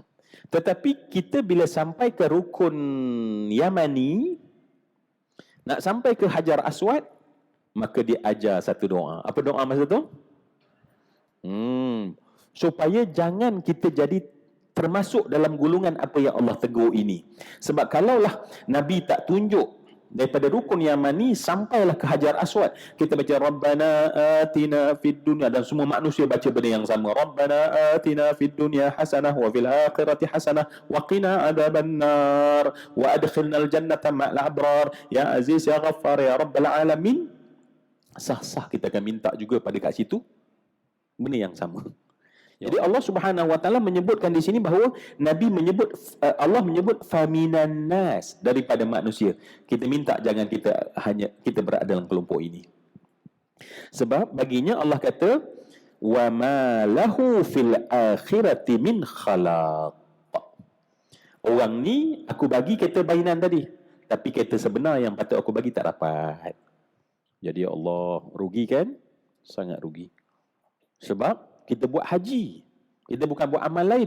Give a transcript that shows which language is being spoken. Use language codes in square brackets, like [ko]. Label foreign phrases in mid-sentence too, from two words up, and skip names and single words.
[ms] Tetapi kita bila sampai ke rukun Yamani, nak sampai ke Hajar Aswad, maka dia ajar satu doa. Apa doa masa tu? Supaya jangan kita jadi termasuk dalam gulungan apa yang Allah tegur ini. Sebab kalaulah Nabi tak tunjuk daripada rukun Yamani sampailah ke Hajar Aswad, kita baca [ar] ربنا آتنا في الدنيا, [ms] dan semua manusia baca benda yang sama. [ar] ربنا آتنا في الدنيا حسنة وفي الآخرة حسنة وقنا عذاب النار وأدخلنا الجنة مع الأبرار يا عزيز يا غفار يا رب العالمين. [ms] Sah-sah kita akan minta juga pada kat situ benda yang sama. Jadi Allah [ar] سبحانه وتعالى [ms] menyebutkan di sini bahawa Nabi menyebut, Allah menyebut [ar] فمن الناس, [ms] daripada manusia. Kita minta jangan kita berada dalam kelompok ini. Sebab baginya Allah kata [ar] وما له في الآخرة من خلاق. [ms] Orang ni aku bagi kereta mainan tadi, tapi kereta sebenar yang patut aku bagi tak dapat. Jadi Allah, rugi kan? Sangat rugi. Sebab kita buat haji. Kita bukan buat amal lain.